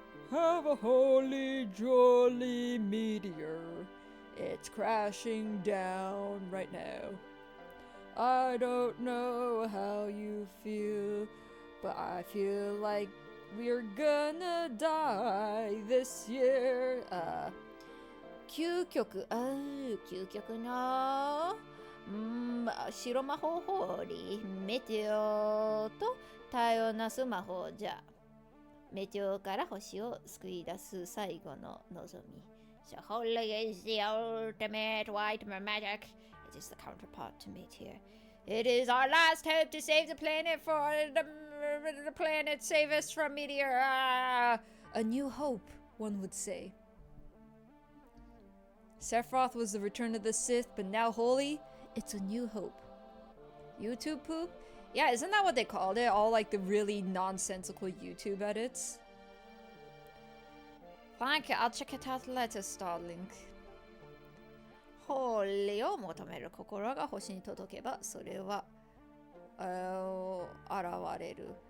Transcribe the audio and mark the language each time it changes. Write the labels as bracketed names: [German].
[English] Have a holy jolly meteor. It's crashing down right now. I don't know how you feel, but I feel like we're gonna die this year. [Japanese] 究極の白魔法ホーリーメテオと太陽なす魔法じゃメテオから星を救い出す最後の望み [English] So holy is the ultimate white magic. It is the counterpart to meteor. It is our last hope to save the planet for the planet save us from meteor. A new hope, one would say. Sephiroth was the return of the Sith, but now holy It's a new hope. YouTube poop? Yeah, isn't that what they called it? All like the really nonsensical YouTube edits? Thank you. I'll check it out later, Starlink. [Japanese] ホーリーを求める心が星に届けば、それは現れる。